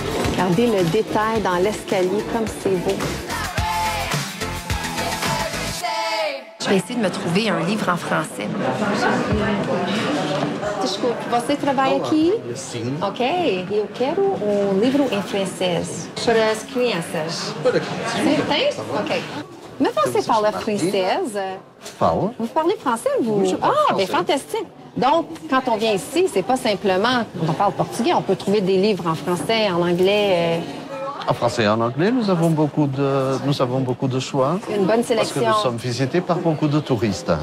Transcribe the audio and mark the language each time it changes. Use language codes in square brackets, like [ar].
[fr] Regardez le détail dans l'escalier, comme c'est beau. Je vais essayer de me trouver un livre en français. [pt] Você trabalha aqui? Sim. Ok. Eu quero um livro em francês para as crianças. Para crianças. Sim, tem? Ok. Mais você fala française? Fala. [fr] Vous parlez français, vous? Oui, je parle bien français. fantastique. Donc, quand on vient ici, c'est pas simplement on parle portugais, on peut trouver des livres en français, en anglais. En français et en anglais, nous avons beaucoup de choix. Une bonne sélection. Parce que nous sommes visités par beaucoup de touristes.